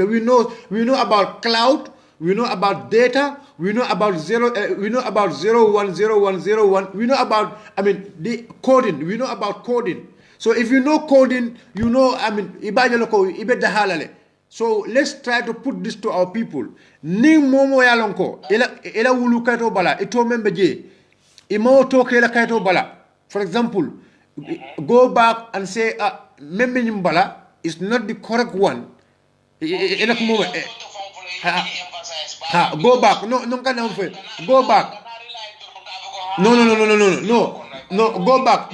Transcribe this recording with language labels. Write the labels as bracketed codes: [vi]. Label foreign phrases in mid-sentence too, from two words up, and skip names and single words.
[en] We know about cloud, we know about data, we know about 010101, we know about the coding, we know about coding. So if you know coding, you know so let's try to put this to our people. [man] Ning momo yalonko ela wulukato bala ito membe je imo toke la kaito bala. [en] For example, go back and say [man] membe nyimbala [en] is not the correct one. Go back. No, go back. No, go back.